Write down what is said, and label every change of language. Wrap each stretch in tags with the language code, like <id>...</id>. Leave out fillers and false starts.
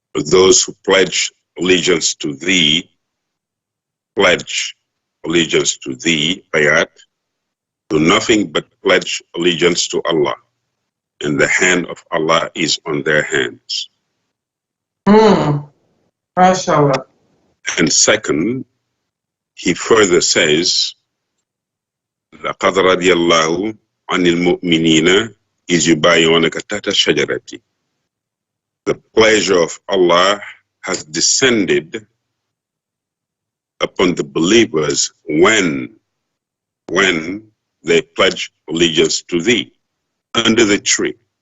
<en>those who pledge allegiance to thee, bayat, do nothing but pledge allegiance to Allah, and the hand of Allah is on their hands. MashaAllah. And second, he further says,</en> <ar>لَقَدْ رَضِيَ اللَّهُ عَنِ الْمُؤْمِنِينَ إِذْ يُبَايِعُونَكَ تَحْتَ الشَّجَرَةِ.</ar> <en>The pleasure of Allah has descended upon the believers when they pledge allegiance to thee under the tree.</en>